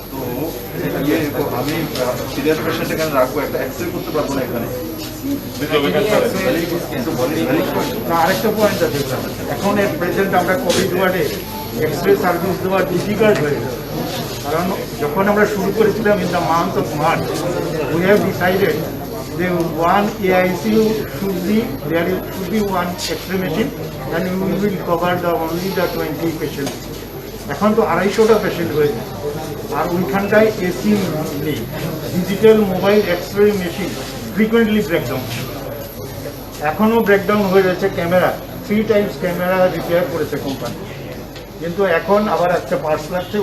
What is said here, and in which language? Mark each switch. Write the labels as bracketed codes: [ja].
[bn] তো ये আমি সিরিয়াস পেশেন্ট এখানে রাখবো, একটা এক্সরে করতে পারবো না এখানে। আরেকটা পয়েন্ট আছে স্যার, এখন এর প্রেজেন্ট আমরা কোভিড ওয়ার্ডে এক্সরে সার্ভিস দেওয়া ডিফিকাল্ট হয়ে গেছে। কারণ যখন আমরা শুরু করেছিলাম [en] In the month of March, we have decided যে one AICU should be there should be one X-ray machine and we will cover the only the 20 patients. [bn] এখন তো 250টা পেশেন্ট হয়ে যায়, আর ওইখানটায় এসি নেই। Digital mobile x-ray machine frequently breakdown, এখনও breakdown হয়ে রয়েছে। Camera 3 Times camera repair করেছে company, কিন্তু এখন আবার একটা পার্টস লাগছে।